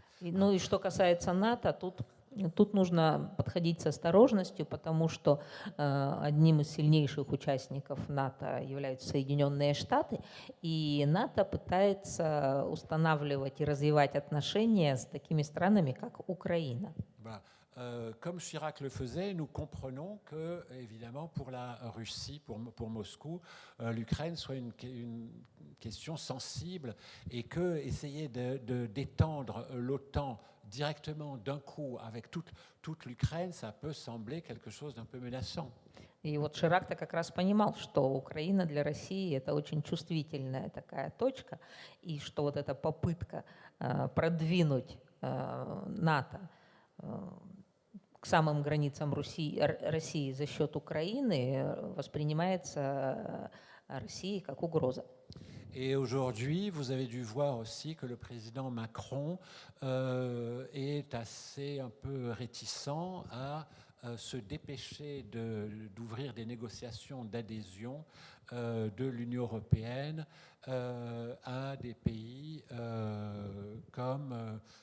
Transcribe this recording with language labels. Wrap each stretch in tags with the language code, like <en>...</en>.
<ru>Ну и что касается НАТО, тут нужно подходить с осторожностью, потому что одним из сильнейших участников НАТО являются Соединенные Штаты, и НАТО пытается устанавливать и развивать отношения с такими странами, как Украина.</ru> <fr>Voilà. Comme Chirac le faisait, nous comprenons que, évidemment, pour la Russie, pour Moscou, l'Ukraine soit une question sensible et que essayer d'étendre l'OTAN directement d'un coup avec toute l'Ukraine, ça peut sembler quelque chose d'un peu menaçant.</fr> <ru>И вот Ширак-то как раз понимал, что Украина для России это очень чувствительная такая точка, и что вот эта попытка продвинуть НАТО к самым границам России за счет Украины воспринимается Россией как угроза.</ru> <fr>Et aujourd'hui, vous avez dû voir aussi que le président Macron est assez un peu réticent à se dépêcher d'ouvrir des négociations d'adhésion de l'Union européenne à des pays comme</fr>